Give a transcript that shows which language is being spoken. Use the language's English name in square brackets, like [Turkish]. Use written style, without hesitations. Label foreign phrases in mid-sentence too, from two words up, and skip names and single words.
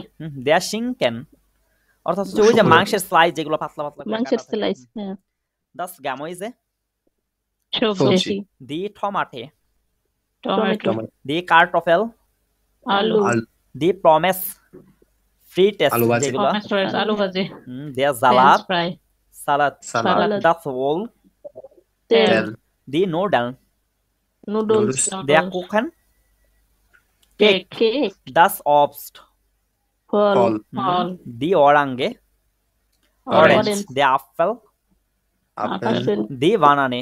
[German] der Schinken [Bangla] অর্থাৎ হচ্ছে ওই যে শুকনো। মাংসের স্লাইস যেগুলো পাতলা পাতলা করে মাংসের কাটা থাকে। স্লাইস, হ্যাঁ, [German] das Gemüse, [Bangla] সবজি, সবজি, [German] die Tomate, [Bangla] টমেটো, টমেটো, [German] die Kartoffel, [Bangla] আলু, আলু, [German] die Pommes frites [Bangla] আলু ভাজি। যেগুলো, পমেস ফ্রাইস, আলু ভাজি, [German] der [Bangla] ফ্রেঞ্চ [German] Salat, [Bangla] ফ্রাই, [German] Salat, [Bangla] সালাদ, [German] das Wohl, [Bangla] তেল, তেল, [German] die Nudeln, [Bangla] নুডলস, [German] der Kuchen, [Bangla] কেক, কেক, [German] das Obst, [Bangla] ফল, ফল, ফল, [German] die Orange, Orange, Orange, der Apfel, [Bangla] আপেল, আপেল, [German] die Banane,